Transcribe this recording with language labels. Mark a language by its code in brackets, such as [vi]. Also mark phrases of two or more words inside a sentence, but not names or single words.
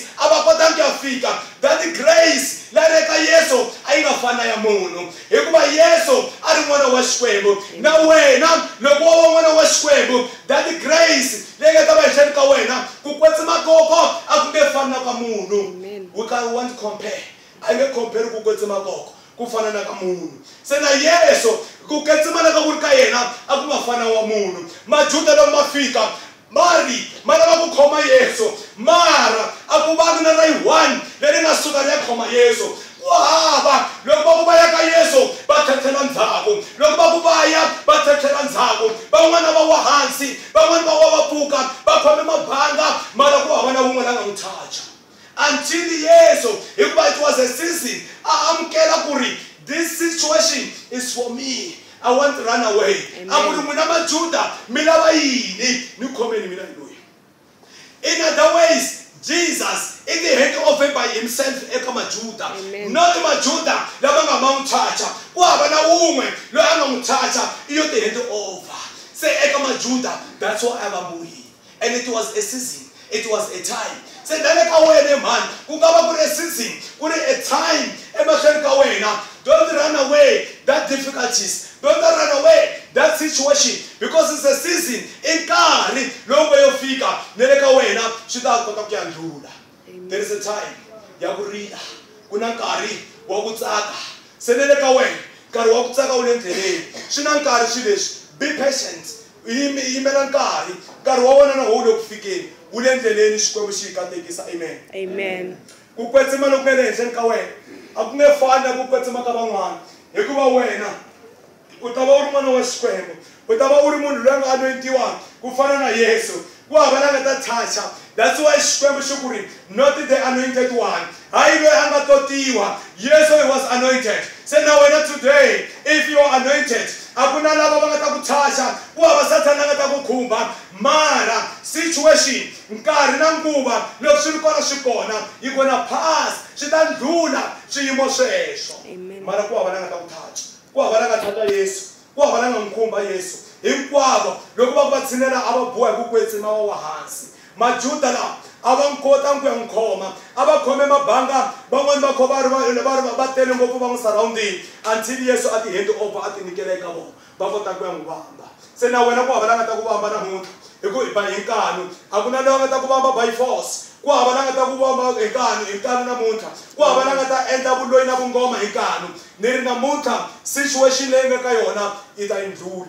[ts] A va kotangi ku ya fika. [en] That grace [ts] la le ka Yesu a yi nga fana ya munhu hikuva Yesu a ri n'wana wa xikwembu. Na wena loko wo va n'wana wa xikwembu, [en] that grace [ts] leyi nga ta va ehenhleni ka wena ku kwetsima koko a ku nge fani na ka munhu. [en] We can't want to compare. [ts] A nge compare ku kwetsima koko ku fana na ka munhu. Se na Yesu ku kwetsima na ka ku ri ka yena a ku nga fana wa munhu. Majuda loko ma fika mari ma lava ku khoma Yesu, mara a ku vangi na rai one leri nga suka ri ya khoma Yesu. Ku hava loko va ya ka Yesu va tlhelela ndzhaku. Loko va ku va ya va tlhelela ndzhaku. Van'wana va wa hansi, van'wana va wa va pfuka va khome mabanga, mara ku hava na wun'we la nga n'wi touch. [en] Until Yesu, hikuva it was a season [ts] a amukela ku ri [en] this situation is for me. I want to run away. [ts] Amuri n'wina maJuda mi lava yini ni khomeni mina hi loyi. [en] In other ways, Jesus is the head over by himself [ts] eka maJuda. Not maJuda lava nga ma n'wi toucha. Ku hava na wun'we loyi a nga n'wi toucha i yo [en] the head over. [ts] Se eka maJuda, [en] that's what I am doing. And it was a season. It was a time. [ts] Se dale ka wena man, ku nga va ku ri [en] a season, [ts] ku ri [en] a time [ts] emahlweni ka wena. [en] Don't run away that difficulties. Don't run away that situation because it's a season. [ts] Inkari lowu yo fika nele ka wena swi ta kota ku ya ndlula. [en] There is a time [ts] ya ku rila, ku na nkarhi wa ku tsaka. Se nele ka wena nkarhi wa ku tsaka wu le ndleleni. Swi na nkarhi swi leswi. [en] Be patient. [ts] Yimela nkarhi. Nkarhi wa wena na wu le ku fikeni. Wu le ndleleni xikwembu xi katekisa. Amen. Amen. Ku kwetsima loko nga le henhleni ka wena a ku nge fani na ku kwetsima ka van'wana hikuva wena u ta va u ri n'wana wa xikwembu. U ta va u ri munhu loyi a nga anointiwa ku fana na Yesu. ku hava lava nga ta toucha. [en] That's why [ts] Xikwembu xi ku ri [en] not the anointed one, [ts] hayi loyi a nga totiwa. [en] Yes, he was anointed. [ts] Se na wena [en] today, if you are anointed, [ts] a ku na lava va nga ta ku toucha, ku hava Satana a nga ta ku khumba. Mara situation nkarhi na nguva loko swi ri kona swi kona, yi [en] gonna pass, [ts] swi ta ndlhula swiyimo sweswo. Mara ku hava la nga ta ku toucha, ku hava la nga toucha Yesu, ku hava la nga n'wi khumba Yesu. Hinkwavo loko va ku va tshinela a va boha hi ku kwetsima wa hansi. Majuda lawa a va n'wi kotangi ku ya n'wi khoma, a va khome mabanga, van'wani va kho va tele ngopfu va n'wi surrounding until Yesu a ti [en] hand over, [ts] a ti nyikela eka vona, va kota ku ya n'wi vamba. Se na wena ku hava la nga ta ku vamba namuntlha hi ku hi ba hi nkanu, a ku na lava nga ta ku vamba [en] by force, [ts] ku hava la nga ta ku vamba hi nkanu namuntlha, ku hava la nga ta endla vuloyi na vungoma hi nkanu. Ni ri namuntlha situation leyi nga ka yona yi ta yi ndlhula.